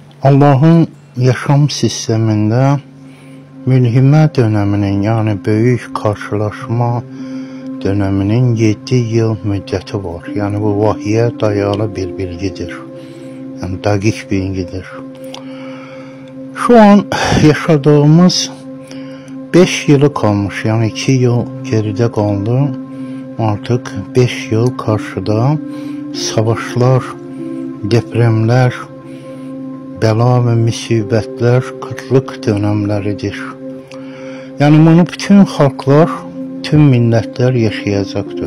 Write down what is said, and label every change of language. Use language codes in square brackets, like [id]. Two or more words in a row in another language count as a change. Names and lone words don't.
[az] Allah'ın yaşam sistemində mülhimə dönəminin, yəni böyük qarşılaşma dönəminin 7 yıl müddəti var. Yəni bu vahiyyə dayalı bir bilgidir. Yəni dəqiq bilgidir. [tr] Şu an yaşadığımız 5 yılı kalmış, [az] yəni 2 yıl geridə qaldı. Artıq 5 yıl qarşıda savaşlar, depremlər, bəla və müsibətlər, qıtlıq dönəmləridir. Yəni bunu bütün xalqlar, tüm millətlər yaşayacaqdır.